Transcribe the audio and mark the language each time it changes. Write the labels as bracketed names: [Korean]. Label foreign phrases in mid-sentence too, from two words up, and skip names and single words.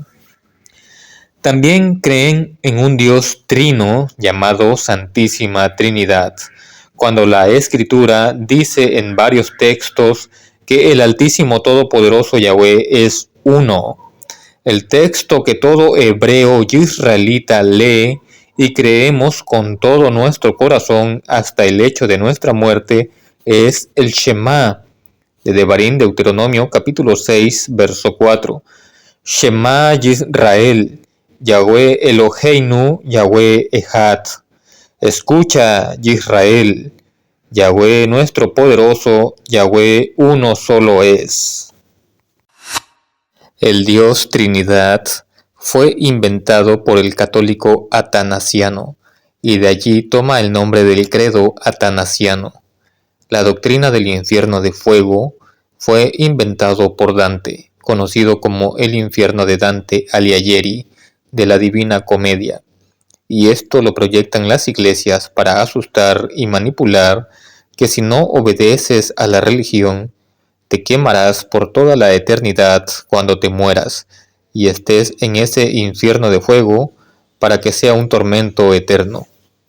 [Spanish] También creen en un Dios trino llamado Santísima Trinidad, cuando la Escritura dice en varios textos que el Altísimo Todopoderoso Yahweh es uno. El texto que todo hebreo y israelita lee y creemos con todo nuestro corazón hasta el hecho de nuestra muerte es el Shema, de Devarim, Deuteronomio capítulo 6, verso 4. [Hebrew] שמע ישראל יהוה אלהינו יהוה אחד. [Spanish] Escucha, Yisrael, Yahweh nuestro poderoso, Yahweh uno solo es. El Dios Trinidad fue inventado por el católico Atanasiano, y de allí toma el nombre del credo atanasiano. La doctrina del infierno de fuego fue inventado por Dante, conocido como el infierno de Dante Alighieri, de la Divina Comedia, y esto lo proyectan las iglesias para asustar y manipular, que si no obedeces a la religión, te quemarás por toda la eternidad cuando te mueras, y estés en ese infierno de fuego para que sea un tormento eterno.